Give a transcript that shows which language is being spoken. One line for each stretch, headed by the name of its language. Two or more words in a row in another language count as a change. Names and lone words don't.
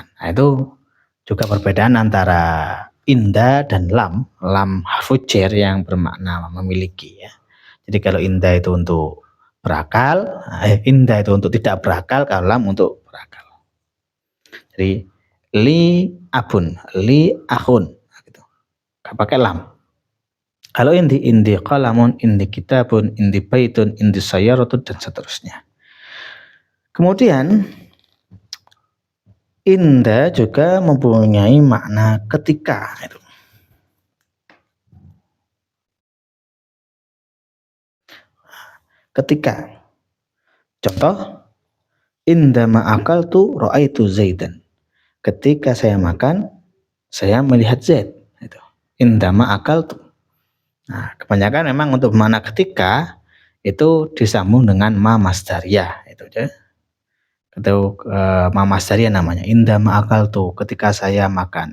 Indonesian: Nah, itu juga perbedaan antara inda dan
Arabic: لام حرف جر
Indonesian: yang bermakna memiliki ya. Jadi kalau inda itu untuk berakal, inda itu untuk tidak berakal, kalau lam untuk berakal.
Arabic: Jadi لي أبٌ، لي أخٌ gitu.
Indonesian: Pakai lam. Kalau
Arabic: عندي قلمٌ، عندي كتابٌ، عندي بيتٌ، عندي سيارةٌ
Indonesian: dan seterusnya. Kemudian inda juga mempunyai makna ketika itu. Ketika. Contoh,
Arabic: عندما أكلتُ رأيتُ زيدًا.
Indonesian: Ketika saya makan, saya melihat Zaid.
Arabic: Itu. عندما أكلتُ.
Indonesian: Nah, kebanyakan memang untuk makna ketika itu disambung dengan
Arabic: ما مصدرية
Indonesian: itu aja. Atau
Arabic: ما مصدرية
Indonesian: namanya.
Arabic: عندما أكلتُ,
Indonesian: ketika saya makan.